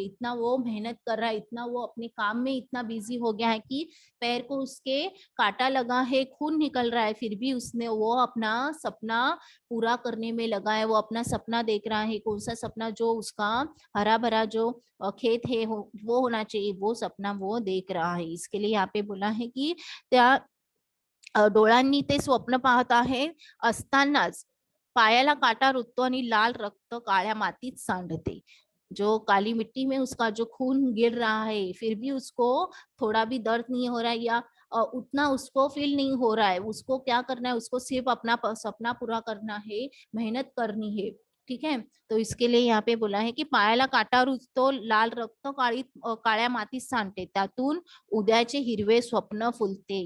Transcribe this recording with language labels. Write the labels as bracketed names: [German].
[Hindi] इतना वो मेहनत कर रहा है, इतना वो अपने काम में इतना बिजी हो गया है कि पैर को उसके कांटा लगा है, खून निकल रहा है, फिर भी उसने वो अपना सपना पूरा करने में लगा है। वो अपना सपना देख रहा है, कौन सा सपना, जो उसका हरा भरा जो खेत है वो होना चाहिए, वो सपना वो देख रहा है। इसके लिए यहाँ पे बोला है कि [Marathi] त्या डोळ्यांनी ते स्वप्न पाहत आहे असतानाच पायाला काटा रुततो आणि लाल रक्त काळ्या मातीत सांडते। [Hindi] जो काली मिट्टी में उसका जो खून गिर रहा है, फिर भी उसको थोड़ा भी दर्द नहीं हो रहा है, या उतना उसको फील नहीं हो रहा है। उसको क्या करना है, उसको सिर्फ अपना सपना पूरा करना है, मेहनत करनी है। ठीक है, तो इसके लिए यहाँ पे बोला है की [Marathi] पायाला काटा रुजतो, लाल रक्त काळ्या मातीत सांडते, त्यातून उद्याचे हिरवे स्वप्न फूलते।